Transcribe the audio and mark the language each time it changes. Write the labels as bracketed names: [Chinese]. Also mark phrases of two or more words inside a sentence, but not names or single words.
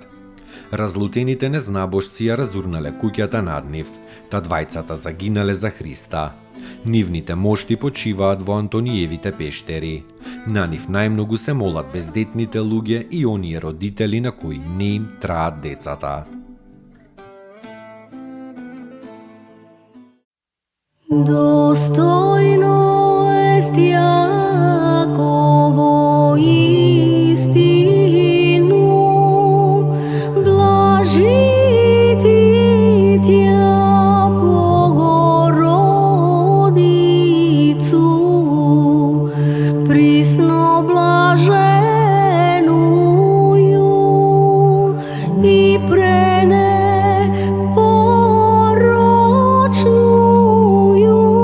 [Macedonian] Разлутените незнабожци ја разурнале куќата над нив, та двајцата загинале за Христа. Нивните мошти почиваат во Антониевите пештери. На нив најмногу се молат бездетните луѓе и оние родители на кои не им траат децата. [Church Slavic] Достойно est Јаково истину, блажити Тја Богородицу, присно блаженују и пренепорочнују